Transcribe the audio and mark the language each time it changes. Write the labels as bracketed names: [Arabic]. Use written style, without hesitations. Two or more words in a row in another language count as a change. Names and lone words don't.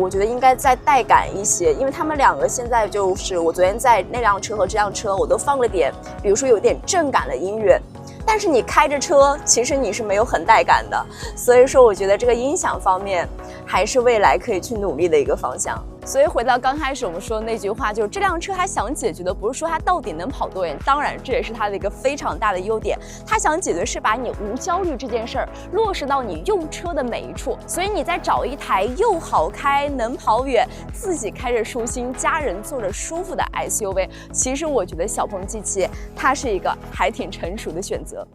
[Chinese] 我覺得應該再帶感一些，因為他們兩個現在就是我昨天在那輛車和這輛車，我都放了點，比如說有點正感的音樂。但是你開着車，其實你是沒有很帶感的。所以說，我覺得這個音響方面還是未來可以去努力的一個方向。所以回到剛開始我們說的那句話，就是這輛車它想解決的不是說它到底能跑多遠，當然這也是它的一個非常大的優點。它想解決是把你無焦慮這件事兒落實到你用車的每一處。所以你在找一台又好開、能跑遠、自己開着舒心、家人坐着舒服的 SUV， 其實我覺得小鹏 G7它是一個還挺成熟的選擇。